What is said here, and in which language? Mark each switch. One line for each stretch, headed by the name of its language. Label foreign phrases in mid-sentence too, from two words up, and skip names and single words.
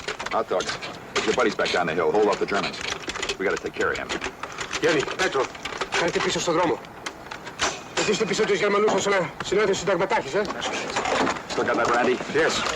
English: Hot dogs. Put your buddies back down the hill. Hold off the Germans. We gotta take care of him.
Greek: Γιάννη, Πέτρο, κάντε πίσω στον δρόμο. Αφήστε πίσω τους Γερμανούς ως ένα συνάδελφο συνταγματάρχης,
English: Still got that, Randy? Yes.